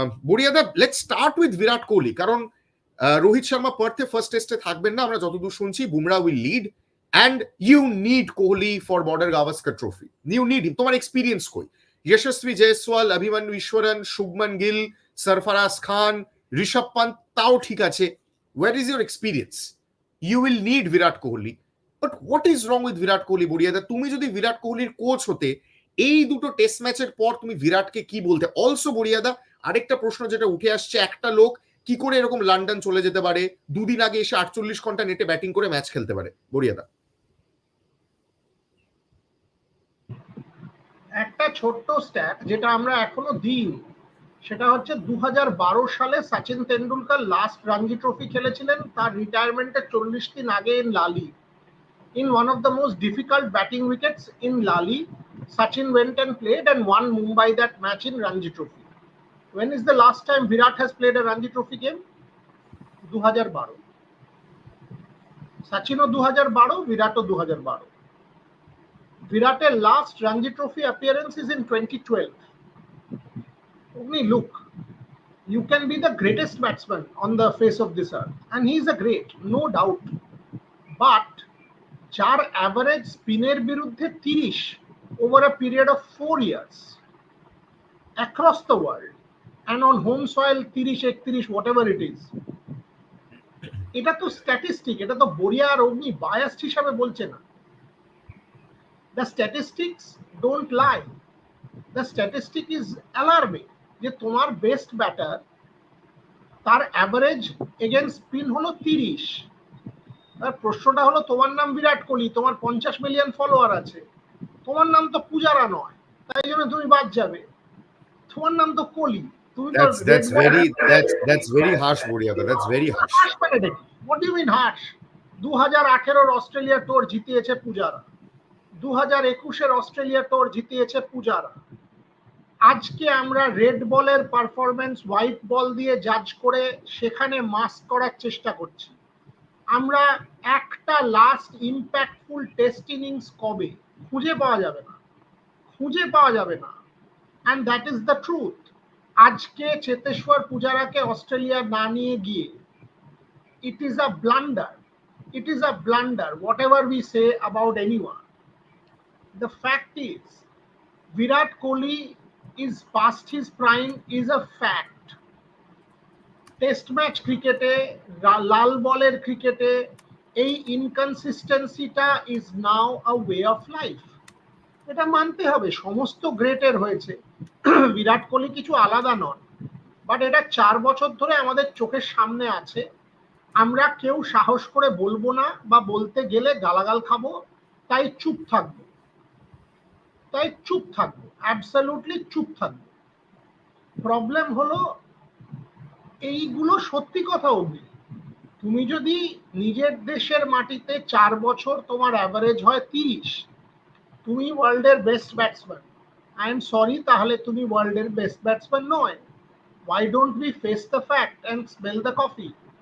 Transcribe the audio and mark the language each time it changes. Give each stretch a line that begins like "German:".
English: বড়িয়াদা, let's start with Virat Kohli,
Bangla: কারণ Rohit Sharma পার্থে first টেস্টে থাকবেন না আমরা যতদূর শুনছি,
English: Bumrah will lead, and you need Kohli for Border Gavaskar trophy. You need him.
Bangla: তোমার এক্সপিরিয়েন্স কই?
English: Yashasvi Jaiswal, Abhimanyu Easwaran, Shubman Gill, Sarfaraz Khan, Rishabh Pant
Bangla: তাও ঠিক আছে,
English: Where is your experience? You will need Virat Kohli. But what is wrong with Virat Kohli, বড়িয়াদা?
Bangla: তুমি যদি বিরাট কোহলির কোচ হতে, এই দুটো টেস্ট ম্যাচের পর তুমি বিরাটকে কি বলতে? অলসো বড়িয়াদা, আরেকটা প্রশ্ন যেটা উঠে আসছে, একটা লোক কি করে এরকম লন্ডন চলে যেতে পারে, দুদিন আগে এসে 48 ঘন্টা নেটে ব্যাটিং করে ম্যাচ খেলতে পারে? বড়িয়াদা। ছোট্ট স্ট্যাট যেটা আমরা এখনো দিইনি, সেটা হচ্ছে 2012 সালে সচিন তেন্ডুলকর লাস্ট রঞ্জি ট্রফি খেলেছিলেন তার রিটায়ারমেন্টের 40 দিন আগে in Lali.
English: In one of the most difficult batting wickets in Lali, Sachin went and played and won Mumbai that match in Ranji Trophy. When is the last time Virat has played a Ranji Trophy game? 2012.
Bangla: Sachinও 2012, Viratও 2012.
English: Virat's last Ranji Trophy appearance is in 2012. Only look, you can be the greatest batsman on the face of this earth, and he is a great, no doubt. But
Bangla: যার average স্পিনের বিরুদ্ধে
English: 30 over a period of 4 years across the world and on home soil 30-31 whatever it is,
Bangla: এটা তো statistic, এটা তো বড়িয়া আর অগ্নি biased হিসাবে বলছে না।
English: the statistics don't lie, the statistic is alarming
Bangla: যে তোমার বেস্ট ব্যাটার তার অ্যাভারেজ এগেইনস্ট স্পিন হলো
English: 30।
Bangla: প্রশ্নটা হলো তোমার নাম বিরাট কোহলি, তোমার 50 মিলিয়ন ফলোয়ার আছে, তোমার নাম তো পূজারা নয়, তাই জন্য তুমি বাদ যাবে। তোমার নাম তো কোহলি, তুমি তো
English: that's very harsh Bodiaka, that's very harsh. What do you mean harsh?
Bangla: 2018 Australia tour জিতিয়েছে Pujara, 2021 Australia টুর জিতিয়েছে পূজারা। আজকে আমরা রেড বলের পারফরম্যান্স হোয়াইট বল দিয়ে জাজ করে সেখানে মাস্ক করার চেষ্টা করছি। আমরা একটা লাস্ট ইম্প্যাক্টফুল টেস্ট ইনিংস কবে খুঁজে পাওয়া যাবে না, খুঁজে পাওয়া যাবে না।
English: And that is the truth.
Bangla: আজকে চেতেশ্বর পূজারাকে অস্ট্রেলিয়া না নিয়ে গিয়ে
English: it is a blunder, it is a blunder whatever we say about anyone. The fact is Virat Kohli is past his prime is a fact.
Bangla: Test match ক্রিকেটে, লাল বলের ক্রিকেটে এই ইনকনসিস্টেন্সিটা
English: Is now a way of life.
Bangla: এটা মানতে হবে, সমস্ত গ্রেটের হয়েছে, বিরাট কোহলি কিছু আলাদা নন। বাট এটা 4 বছর ধরে আমাদের চোখের সামনে আছে, আমরা কেউ সাহস করে বলবো না, বা বলতে গেলে গালাগাল খাবো, তাই চুপ থাকবো, তাই চুপ থাকবো, অ্যাবসলিউটলি চুপ থাকবো। প্রবলেম হলো এইগুলো সত্যি কথা অবধি। তুমি যদি নিজের দেশের মাটিতে 4 বছর তোমার অ্যাভারেজ হয় 30, তুমি ওয়ার্ল্ডের best batsman,
English: I am sorry,
Bangla: তাহলে তুমি ওয়ার্ল্ডের বেস্ট ব্যাটসম্যান নয়।
English: Why don't we face the fact and smell the coffee?